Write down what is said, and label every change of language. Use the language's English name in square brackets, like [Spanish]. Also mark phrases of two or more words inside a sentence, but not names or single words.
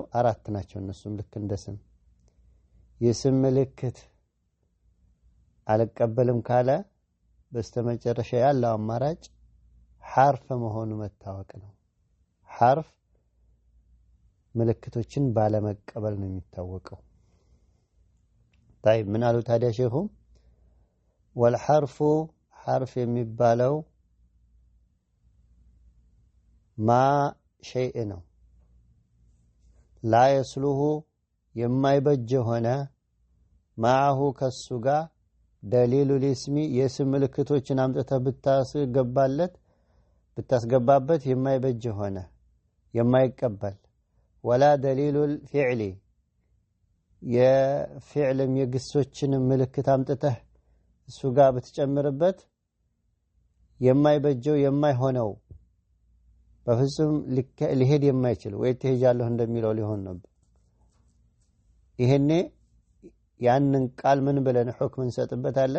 [Amharic] 4 ናቸው። እነሱም ልክ እንደ ስም የስም ምልክት አልቀበልም ካለ በስተመጨረሻ ያለው አማራጭ ሐርፍ መሆኑ መታወቅ ነው። ሐርፍ ምልክቶችን ባለመቀበል ነው የሚታወቀው። طيب ምን አሉ ታዲያ ሼኹ? [Arabic] والحرف حرف [Amharic] የሚባለው [Arabic] ما شيء [Amharic] ነው [Arabic] لا يصلح [Amharic] የማይበጅ ሆነ معه ከሱ ጋር [Arabic] دليل الاسم [Amharic] የስም ምልክቶችን አምጥተህ ብታስገባበት የማይበጅ ሆነ የማይቀበል [Arabic] ولا دليل الفعل [Amharic] የፊዕልም የግሶችን ምልክት አምጥተህ እሱ ጋር ብትጨምርበት የማይበጀው የማይሆነው በፍጹም ሊሄድ የማይችል ወይ ተሄጃለሁ እንደሚለው ሊሆን ነበር። ይሄኔ ያንን ቃል ምን ብለን ሁክም እንሰጥበታለን?